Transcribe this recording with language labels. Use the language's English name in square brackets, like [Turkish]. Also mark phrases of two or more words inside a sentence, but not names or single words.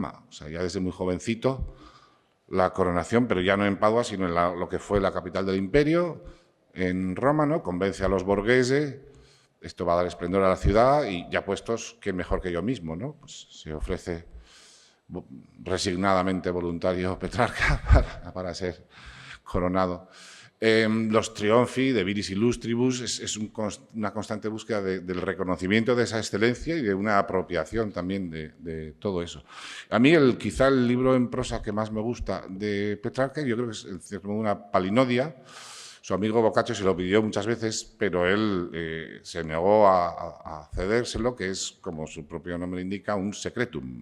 [Spanish] O sea, ya desde muy jovencito, la coronación, pero ya no en Padua, sino en lo que fue la capital del imperio, en Roma, ¿no? Convence a los borghese, esto va a dar esplendor a la ciudad y ya puestos, qué mejor que yo mismo, ¿no? Pues se ofrece resignadamente voluntario Petrarca para ser coronado. Los triunfi de viris illustribus es una constante búsqueda del reconocimiento de esa excelencia y de una apropiación también de todo eso. A mí quizá el libro en prosa que más me gusta de Petrarca, yo creo que es en cierto modo una palinodia. Su amigo Boccaccio se lo pidió muchas veces, pero él se negó a cedérselo, que es, como su propio nombre indica, un secretum.